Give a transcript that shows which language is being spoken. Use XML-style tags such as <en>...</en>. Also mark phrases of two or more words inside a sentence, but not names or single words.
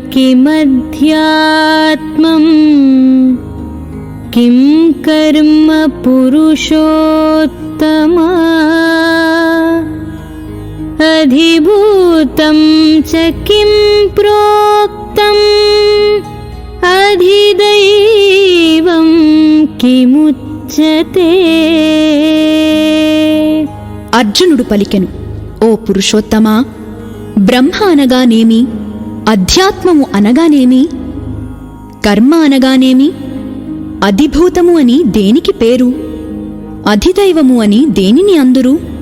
<sa>किमध्यात्मम् किं कर्म पुरुषोत्तमा अधिभूतं च किं प्रोक्तम् अधिदैवं किमुच्यते।</sa> <te>అర్జునుడు పలికెను, ఓ పురుషోత్తమా, బ్రహ్మ అనగానేమి, అధ్యాత్మము అనగానేమి, కర్మ అనగానేమి, అధిభూతము అని దేనికి పేరు, అధిదైవము అని దేనిని అందురు?</te>